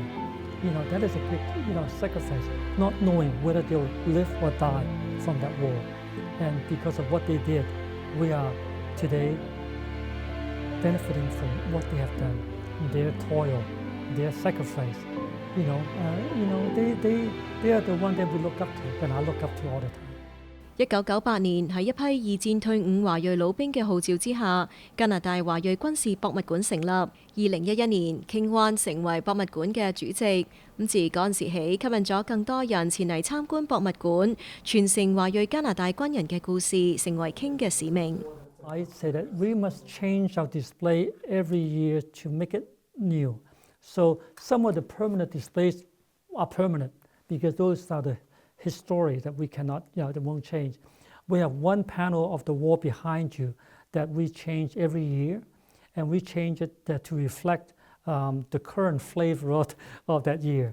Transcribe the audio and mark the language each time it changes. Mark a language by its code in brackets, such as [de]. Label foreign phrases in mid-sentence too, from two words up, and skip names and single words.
[en] That is a big, sacrifice, not knowing whether they'll live or die from that war. And because of what they did, we are today benefiting from what they have done, their toil, their sacrifice. They are the one that we look up to, and I look up to all the time. [yue] 1998 年喺一批二戰退伍華裔老兵嘅號召之下，加拿大華裔軍事博物館成立。2011年，King Wan成為博物館嘅主席。自嗰陣時起，吸引咗更多人前嚟參觀博物館，傳承華裔加拿大軍人嘅故事，成為 King 嘅使命。 [en] I say that we must change our display every year to make it new. So some of the permanent displays are permanent because those are the history that we cannot, that won't change. We have one panel of the wall behind you that we change every year, and we change it to reflect the current flavor of that year.